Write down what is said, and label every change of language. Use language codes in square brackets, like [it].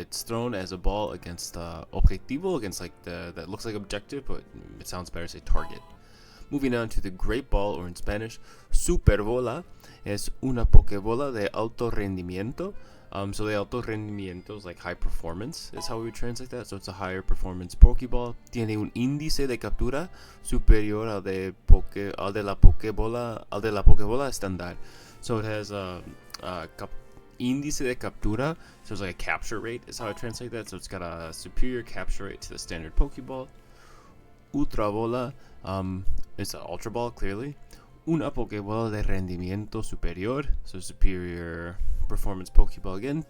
[en] It's thrown as a ball against objetivo, against like that looks like objective, but it sounds better to say target. Moving on to the Great Ball, or in Spanish, Super Bola, [es] es una Pokébola de alto rendimiento. [en] So the alto rendimiento is like high performance, is how we would translate that. So it's a higher performance Pokeball. [es] Tiene un índice de captura superior al de la Pokebola estándar. [en] So it has a índice de captura, so it's like a capture rate, is how I translate that. So it's got a superior capture rate to the standard Pokeball. Ultra Bola, it's an Ultra Ball, clearly. [es] Una Pokebola de rendimiento superior, [en] so superior performance Pokeball again.